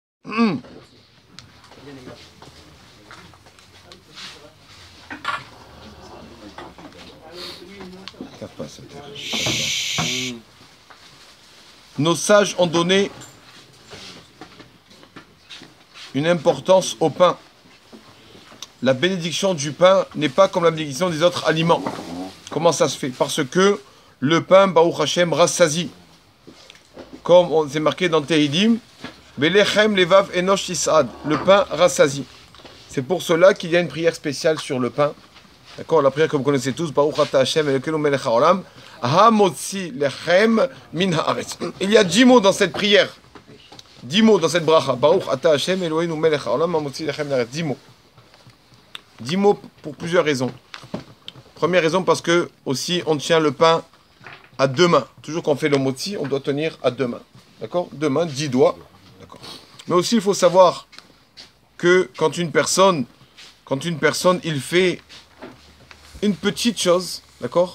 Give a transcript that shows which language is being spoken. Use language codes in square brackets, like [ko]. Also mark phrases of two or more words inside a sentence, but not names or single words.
[fr] Nos sages ont donné une importance au pain. La bénédiction du pain n'est pas comme la bénédiction des autres aliments. Comment ça se fait? Parce que le pain, [he] ברוך השם, [fr] rassasie. Comme on s'est marqué dans Tehilim, [he] בלחם לבב אנוש יסעד, [fr] le pain rassasie. C'est pour cela qu'il y a une prière spéciale sur le pain. D'accord? La prière que vous connaissez tous, [he] ברוך אתה השם אלוקינו מלך העולם, המוציא לחם מן הארץ. [fr] Il y a 10 mots dans cette prière. 10 mots dans cette bracha. [he] ברוך אתה השם אלוקינו מלך העולם, המוציא לחם מן הארץ. [fr] 10 mots. 10 mots pour plusieurs raisons. Première raison parce que aussi on tient le pain à 2 mains. Toujours quand on fait le motzi, on doit tenir à 2 mains. D'accord? 2 mains, 10 doigts. D'accord. Mais aussi il faut savoir que quand une personne il fait une petite chose, d'accord?